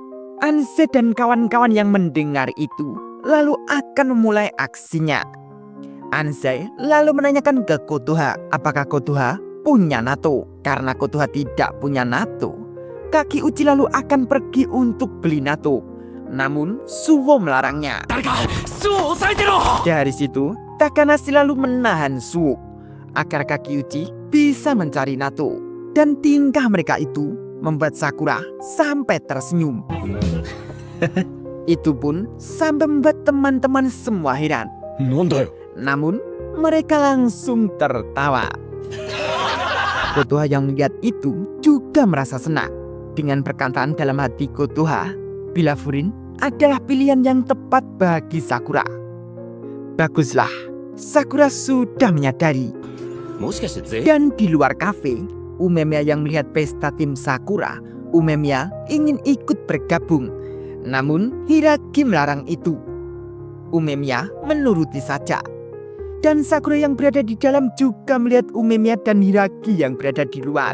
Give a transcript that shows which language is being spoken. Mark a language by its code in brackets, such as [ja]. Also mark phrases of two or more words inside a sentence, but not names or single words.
[id] Anse dan kawan-kawan yang mendengar itu lalu akan memulai aksinya. Anse lalu menanyakan ke Kotoha apakah Kotoha punya Nato. Karena Kotoha tidak punya Nato, Kaki Uchi lalu akan pergi untuk beli Nato. Namun Suwo melarangnya. [ja] 誰か巣を押さえてろ [id] Dari situ Takanashi lalu menahan Suwo agar Kaki Uchi bisa mencari Nato. Dan tingkah mereka itu membuat Sakura sampai tersenyum. Itu pun sampai membuat teman-teman semua heran. [ja] なんだよ [id] Namun mereka langsung tertawa. Kotoha yang melihat itu juga merasa senang dengan perkataan dalam hati Kotoha bila Furin adalah pilihan yang tepat bagi Sakura. Baguslah, Sakura sudah menyadari. [ja] もしかして全 [id] Dan di luar kafe, Umemiya yang melihat pesta tim Sakura, Umemiya ingin ikut bergabung. Namun Hiragi melarang itu. Umemiya menuruti saja. Dan Sakura yang berada di dalam juga melihat Umemiya dan Hiragi yang berada di luar.